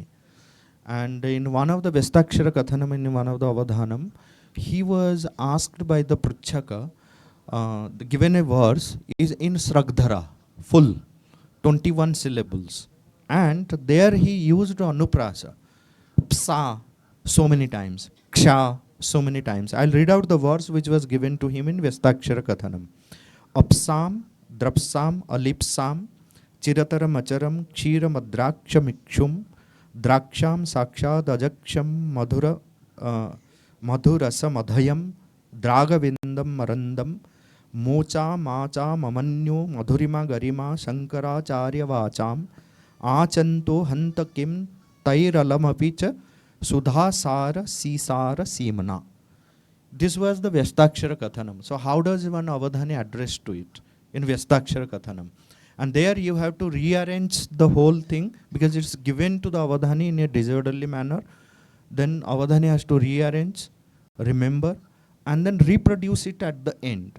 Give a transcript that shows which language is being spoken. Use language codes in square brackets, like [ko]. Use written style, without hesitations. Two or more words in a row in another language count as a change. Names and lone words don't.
[en] And in one of the Vestakshara Kathanam, in one of the Avadhanam, he was asked by the Pruchhaka, given a verse is in Sragdhara, full, 21 syllables. And there he used Anuprasa, Psa so many times, Ksha so many times. I'll read out the verse which was given to him in Vestakshara Kathanam. [sa] अप्सां, द्रप्सां, अलिप्सां, चिरतरम् आचरं, क्षीरम् अद्राक्षं द्राक्षं साक्षाद् अजक्षं मधुरस मधयं द्रगविन्दं मरन्दं मोच माच मामन्यो मधुरिम गरिम शङ्कराचार्य वाचम् अचान्तो हन्तकिम् तैरलमपिच सुधासार सिसार सिमान. [en] This was the Vestakshara Kathanam. So how does one Avadhani address to it in Vestakshara Kathanam? And there you have to rearrange the whole thing because it's given to the Avadhani in a disorderly manner. Then Avadhani has to rearrange, remember, and then reproduce it at the end.